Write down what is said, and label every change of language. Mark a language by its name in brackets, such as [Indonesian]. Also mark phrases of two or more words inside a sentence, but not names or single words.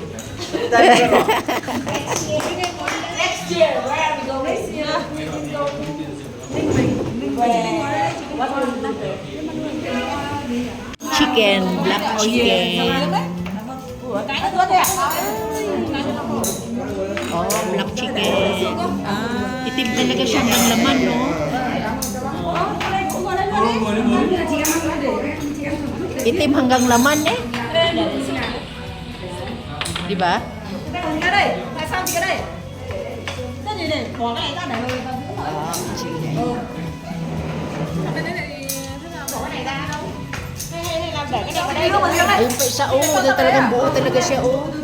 [English] Next year, where are we going? Next year, we can go. Chicken, black chicken. Oh, black chicken. [Filipino] Itim talaga siya ng laman, no? Itim hanggang laman eh. Di ba? Ayun pa isa, oh. Talagang buo talaga siya, oh.